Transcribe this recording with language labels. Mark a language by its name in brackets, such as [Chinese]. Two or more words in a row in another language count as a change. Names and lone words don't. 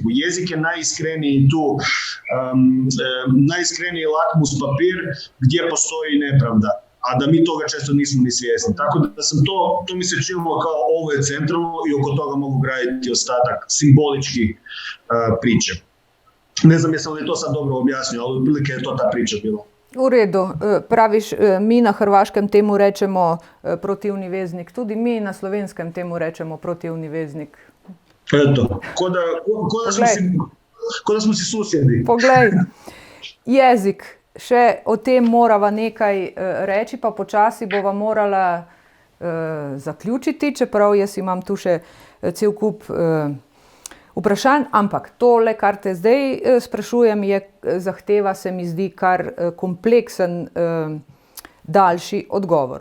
[Croatian] Jezik je najiskreniji tu, najiskreniji lakmus papir gdje postoji nepravda, a da mi toga često nismo ni svjesni. Tako da sam to mi se činilo kao ovo je centralno i oko toga mogu graditi ostatak simbolički priče. Ne znam jesam li to sad dobro objasnio, ali otprilike je to ta priča bila. U redu, [Slovenian] praviš, mi na hrvaškem temu rečemo protivni veznik, tudi mi na slovenskem temu rečemo protivni veznik. [Croatian] Eto, ko da smo si susjedi. [Slovenian] Poglej, jezik, še o tem morava nekaj reči, pa počasi bova morala zaključiti, čeprav jaz imam tu še cel kup vprašanj, ampak tole, kar te zdaj sprašujem, zahteva se mi zdi kar kompleksen, daljši odgovor.